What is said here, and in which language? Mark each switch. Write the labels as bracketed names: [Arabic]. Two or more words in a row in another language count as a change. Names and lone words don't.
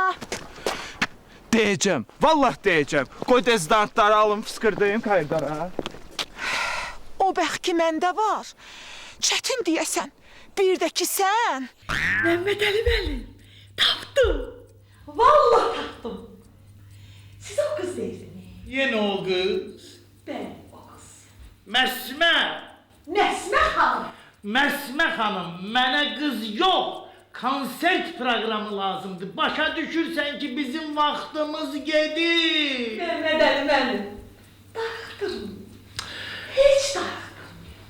[Azerbaijani] Deyəcəm, vallah deyəcəm. Qoy dezodorantları alım, fıskırdayım koridora. O bəxt ki məndə var. Çətin deyəsən, bir də ki sən... Məhəmməd Əli müəllim, tapdım. Vallahi tapdım. [Turkish] Siz o kız değilsiniz. Yine o kız. Ben o kız. [Azerbaijani] Məsmə. Məsmə xanım. Məsmə xanım, mənə qız yox. Konsert proqramı lazımdır. Başa düşürsən ki, bizim vaxtımız gedir. Məhəmməd Əli müəllim, darıxdırın. Heç darıxdırmayın.